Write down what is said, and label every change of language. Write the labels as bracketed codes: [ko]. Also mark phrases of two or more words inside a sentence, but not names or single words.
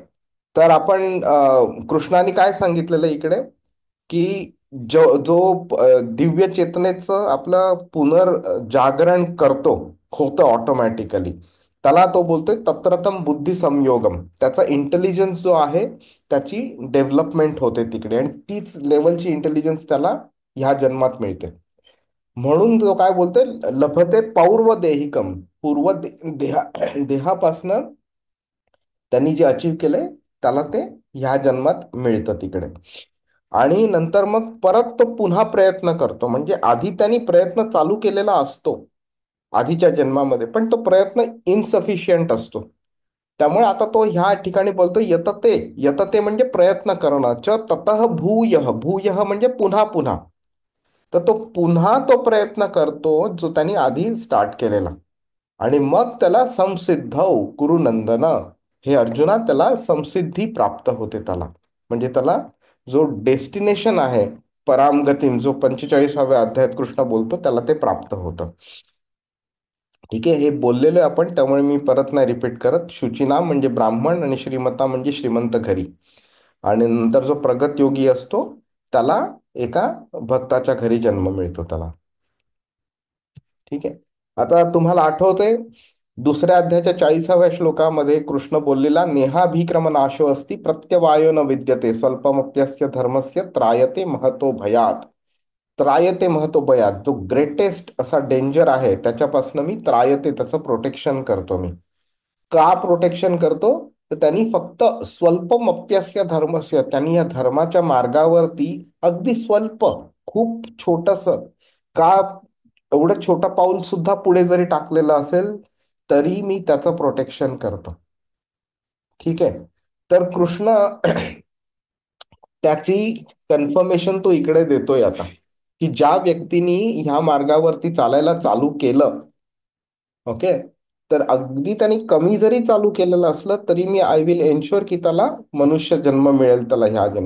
[mr] तर आपण कृष्णाने काय सांगितलेलं इकडे, की जो दिव्य चेतनेचं आपलं पुनर्जागरण होतं ऑटोमॅटिकली, त्याला तो बोलतोय [sa] तत्रतम बुद्धी संयोगम. [mr] त्याचा इंटेलिजन्स जो आहे त्याची डेव्हलपमेंट होते तिकडे, आणि तीच लेवलची इंटेलिजन्स त्याला ह्या जन्मात मिळते. म्हणून तो काय बोलतोय, [sa] लभते पौर्व देहिकम. [mr] देहा देहापासनं त्यांनी जे अचीव केलंय त्याला ते ह्या जन्मात मिळतं तिकडे. आणि नंतर मग परत तो पुन्हा प्रयत्न करतो. म्हणजे आधी त्यांनी प्रयत्न चालू केलेला असतो आधीच्या जन्मामध्ये, पण तो प्रयत्न इनसफिशियंट असतो. त्यामुळे आता तो ह्या ठिकाणी बोलतो यतते. यतते म्हणजे प्रयत्न करणं. [sa] च ततः भूयः. भूयः [mr] म्हणजे पुन्हा पुन्हा. तर तो पुन्हा तो प्रयत्न करतो जो त्यांनी आधी स्टार्ट केलेला. आणि मग त्याला [sa] संसिद्ध कुरुनंदन, [mr] हे अर्जुना, त्याला संसिद्धी प्राप्त होते त्याला. म्हणजे त्याला जो डेस्टिनेशन आहे परामगतीम, जो 45व्या अध्यायात कृष्ण बोलतो, त्याला ते प्राप्त होतं. ठीक आहे. हे बोललेलो आहे आपण, त्यामुळे मी परत नाही रिपीट करत. शुचिनाम म्हणजे ब्राह्मण, आणि श्रीमता म्हणजे श्रीमंत घरी. आणि नंतर जो प्रगत योगी असतो त्याला एका भक्ताच्या घरी जन्म मिळतो त्याला. ठीक आहे. आता तुम्हाला आठवतंय दुसऱ्या अध्यायाच्या 40व्या श्लोकामध्ये कृष्ण बोललेला, [sa] नेहाभिक्रम नाशो अस्ति प्रत्यवायो न विद्यते स्वल्पमप्यस्य धर्मस्य त्रायते महतो भयात. त्रायते महतो भयात. [mr] जो ग्रेटेस्ट असा डेंजर आहे त्याच्यापासून मी त्रायते, त्याचं प्रोटेक्शन करतो मी. का प्रोटेक्शन करतो? तर त्यांनी फक्त [sa] स्वल्पमप्यस्य धर्मस्य, [mr] त्यांनी या धर्माच्या मार्गावरती अगदी स्वल्प, खूप छोटस, का एवढं छोटं पाऊल सुद्धा पुढे जरी टाकलेलं असेल तरी मी त्याचं प्रोटेक्शन करतो. ठीक आहे. तर कृष्ण त्याची कन्फर्मेशन तो इकडे देतोय आता, की ज्या व्यक्तीने ह्या मार्गावरती चालायला चालू केलं, ओके, तर अगदी त्यांनी कमी जरी चालू केलेलं असलं तरी मी [en] I will ensure [mr] की त्याला मनुष्य जन्म मिळेल त्याला ह्या जन्मी.